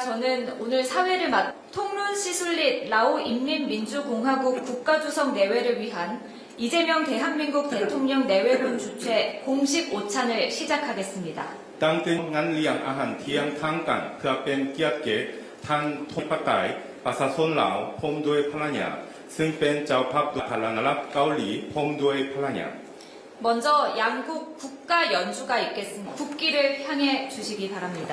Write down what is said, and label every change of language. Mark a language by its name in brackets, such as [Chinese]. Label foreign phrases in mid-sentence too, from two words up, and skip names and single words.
[Korean] 저는 오늘 사회를 통룬 시술릿 라오 인민민주공화국 국가주석 내외를 위한 이재명 대한민국 대통령 내외분 주최 공식 오찬을 시작하겠습니다. [Thai] ตั้งแต่งานเลี้ยงอาหารเที่ยงทางการเพื่อเป็นเกียรติแก่ท่านทงปไตยประชาชนลาวพร้อมด้วยภรรยาซึ่งเป็นเจ้าภาพสาธารณรัฐเกาหลีพร้อมด้วยภรรยา [Korean] 먼저 양국 국가 연주가 있겠습니다. 국기를 향해 주시기 바랍니다.